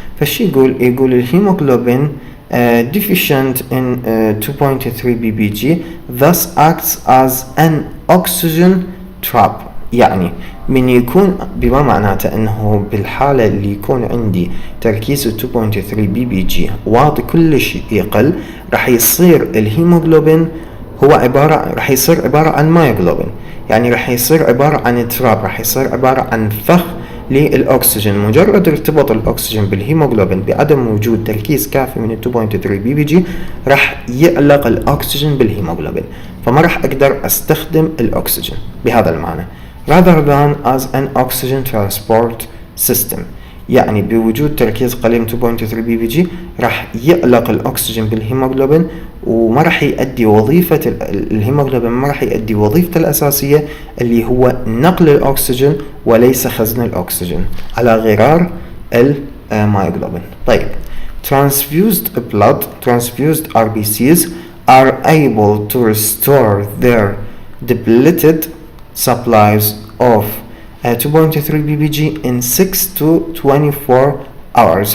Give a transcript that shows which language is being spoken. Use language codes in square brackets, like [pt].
[ar] فشي يقول الهيموغلوبين [en] deficient in 2.3 ppg thus acts as an oxygen trap. [ar] يعني من يكون بما معناته انه بالحالة اللي يكون عندي تركيز 2.3 ppg واطي كل شيء يقل، راح يصير الهيموغلوبين هو راح يصير عبارة عن مايوغلوبين، يعني راح يصير عبارة عن تراب، راح يصير عبارة عن فخ للأكسجين. مجرد ارتباط الأكسجين بالهيموغلوبين بعدم وجود تركيز كافي من 2.3 بي بي جي راح يعلق الأكسجين بالهيموغلوبين، فما راح أقدر أستخدم الأكسجين بهذا المعنى. [en] rather than as an oxygen transport system، [ar] يعني بوجود تركيز قليل 2.3 بي بي جي راح يعلق الأكسجين بالهيموغلوبين، وما راح يؤدي وظيفة الهيموغلوبين، ما راح يؤدي وظيفته الأساسية اللي هو نقل الأكسجين وليس خزن الأكسجين، على غرار المايوغلوبين. [en] طيب transfused RBCs are able to restore their depleted supplies of 2.3 ppg in 6 to 24 hours.